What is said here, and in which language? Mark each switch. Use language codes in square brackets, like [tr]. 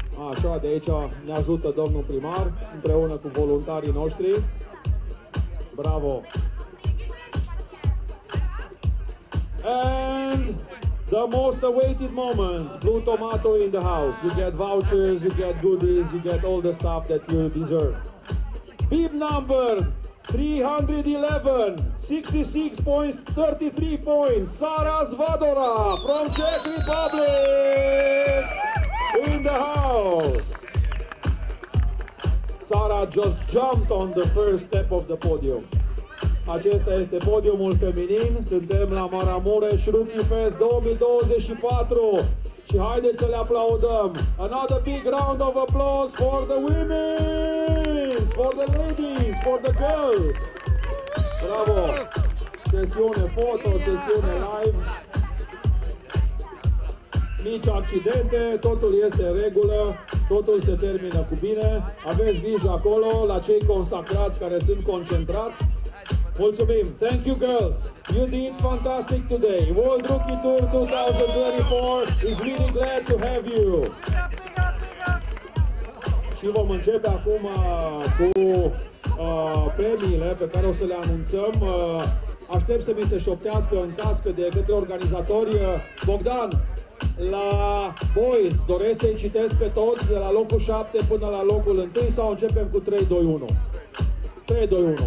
[ro] Așa, de aici ne ajută domnul primar, împreună cu voluntarii noștri. Bravo. [en] And the most awaited moments, Blue Tomato in the house. You get vouchers, you get goodies, you get all the stuff that you deserve. Bib number 311, 66 points, 33 points. Sara Zvadora from Czech Republic in the house. Sara just jumped on the first step of the podium. [ro] Acesta este podiumul feminin. Suntem la Maramureș Rookie Fest 2024 și haideți să le aplaudăm. [en] Another big round of applause for the women, for the ladies, for the girls. [ro] Bravo! Sesiune foto, sesiune live. Nici accidente, totul este în regulă, totul se termină cu bine. Aveți grijă acolo la cei consacrați care sunt concentrați. Mulțumim! [en] Thank you, girls! You did fantastic today! World Rookie Tour 2024 is really glad to have you! [ro] Și vom începe acum cu premiile pe care o să le anunțăm. Aștept să mi se șoptească în cască de către organizatori. Bogdan, la boys, doresc să-i citesc pe toți de la locul 7 până la locul 1 sau începem cu 3, 2, 1? 3, 2, 1.